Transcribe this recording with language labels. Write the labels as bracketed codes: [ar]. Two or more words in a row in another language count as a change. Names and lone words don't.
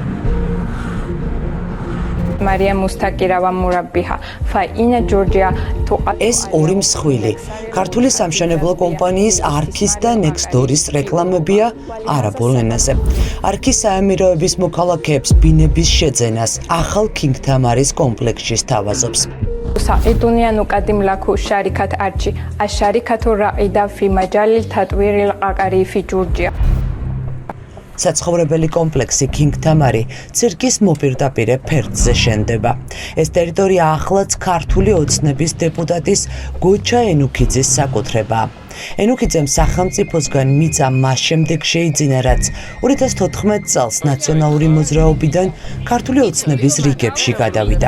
[ka] Maria Mustakirova Murabiha, Faina Georgia ეს ორი მსხვილი ქართული სამშენებლო კომპანიის არქის და ნექსდორის რეკლამებია არაბულ ენაზე. არქის საამიროების მოქალაქეებს ბინების შეძენას ახალ კინგთამარის კომპლექსში სთავაზობს. [ar] ساعدوني أن أقدم لكم شركة أرجي الشركة الرائدة في مجال التطوير العقاري في جورجيا. [ka] საცხოვრებელი კომპლექსი კინგთამარი ცირკის მოპირდაპირე ფერდზე შენდება. ეს ტერიტორია ახლაც ქართული ოცნების დეპუტატის გოჩა ენუქიძის საკუთრებაა. ენუქიძემ სახელმწიფოსგან მიწა მას შემდეგ შეიძინა, რაც 2014 წელს ნაციონალური მოძრაობიდან ქართული ოცნების რიგებში გადავიდა.